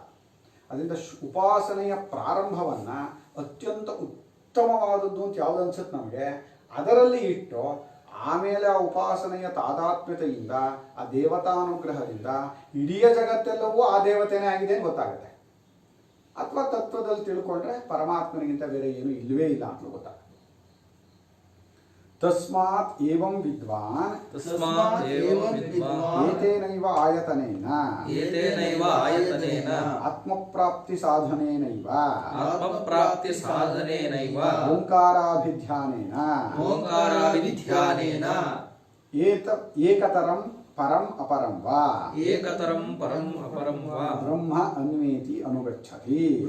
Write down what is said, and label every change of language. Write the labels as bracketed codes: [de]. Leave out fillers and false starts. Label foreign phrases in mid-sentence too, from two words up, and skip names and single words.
[kn] ಅದರಿಂದ ಉಪಾಸನೆಯ ಪ್ರಾರಂಭವನ್ನು ಅತ್ಯಂತ ಉತ್ತಮವಾದದ್ದು ಅಂತ ಯಾವುದು ಅನ್ಸುತ್ತೆ ನಮಗೆ, ಅದರಲ್ಲಿ ಇಟ್ಟು ಆಮೇಲೆ ಆ ಉಪಾಸನೆಯ ತಾದಾತ್ಮ್ಯತೆಯಿಂದ, ಆ ದೇವತಾನುಗ್ರಹದಿಂದ ಇಡೀ ಜಗತ್ತೆಲ್ಲವೂ ಆ ದೇವತೆನೇ ಆಗಿದೆ ಅಂತ ಗೊತ್ತಾಗುತ್ತೆ. ಅಥವಾ ತತ್ವದಲ್ಲಿ ತಿಳ್ಕೊಂಡ್ರೆ ಪರಮಾತ್ಮನಿಗಿಂತ ಬೇರೆ ಏನು ಇಲ್ಲವೇ ಇಲ್ಲ ಅಂತ ಗೊತ್ತಾಗುತ್ತೆ. [sa] ತಸ್ಮಾತ್ ಏವಂ ವಿದ್ವಾನ್ ಏತೇನೈವ ಆಯತನೇನ ಆತ್ಮಪ್ರಾಪ್ತಿ ಸಾಧನೇನೈವ ಓಂಕಾರಾಭಿಧ್ಯಾನೇನ ಏಕತರಂ ಪರಂ ಅಪರಂ ವಾ ಬ್ರಹ್ಮ ಅನ್ವೇತಿ ಅನುಗಚ್ಚತಿ.